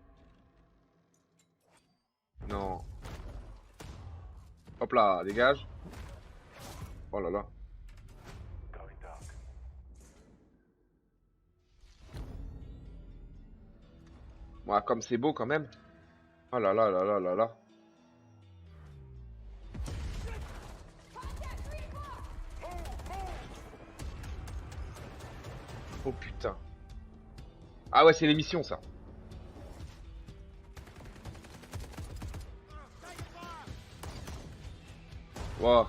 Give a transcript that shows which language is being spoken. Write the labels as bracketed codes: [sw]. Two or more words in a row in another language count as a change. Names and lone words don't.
[fr] Non. Hop là, dégage. Oh là là. Moi, comme c'est beau quand même. Oh là là là là là là. Oh putain. Ah ouais, c'est l'émission ça. Waouh.